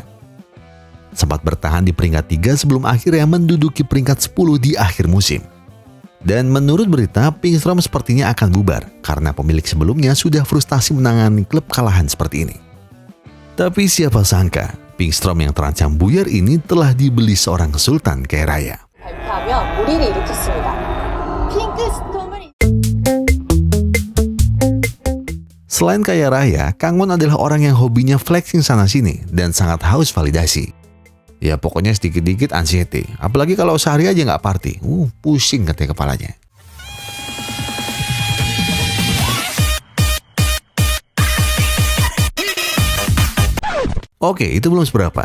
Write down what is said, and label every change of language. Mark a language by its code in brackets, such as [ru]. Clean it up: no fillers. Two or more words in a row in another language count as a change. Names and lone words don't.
[id] Sempat bertahan di peringkat 3 sebelum akhirnya menduduki peringkat 10 di akhir musim. Dan menurut berita, Pinkstrom sepertinya akan bubar karena pemilik sebelumnya sudah frustasi menangani klub kalahan seperti ini. Tapi siapa sangka, Pinkstrom yang terancam buyar ini telah dibeli seorang sultan kaya raya. [ko] 발표하며 무리를 일으켰습니다. 핑크스톰을 [id] Selain kaya raya, Kang Won adalah orang yang hobinya flexing sana-sini dan sangat haus validasi. Ya pokoknya sedikit-dikit anxiety, apalagi kalau sehari aja nggak party. Pusing katanya kepalanya. Oke, itu belum seberapa.